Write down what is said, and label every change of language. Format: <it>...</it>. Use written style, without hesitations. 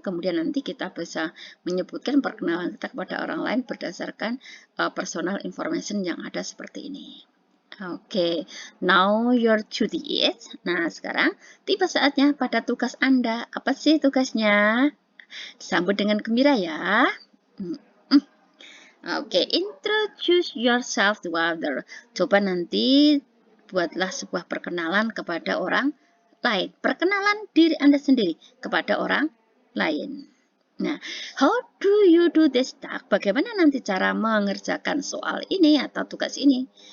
<id>Kemudian nanti kita bisa menyebutkan perkenalan kita kepada orang lain berdasarkan personal information yang ada seperti ini.</id> <en>Oke, now your duty is.</en> <id>Nah, sekarang tiba saatnya pada tugas Anda. Apa sih tugasnya? Sambut dengan gembira ya.</id> <en>Oke, introduce yourself to other.</en> <id>Coba nanti buatlah sebuah perkenalan kepada orang lain. Perkenalan diri Anda sendiri kepada orang lain.</id> <en>Nah, how do you do this task?</en> <id>Bagaimana nanti cara mengerjakan soal ini atau tugas ini?</id>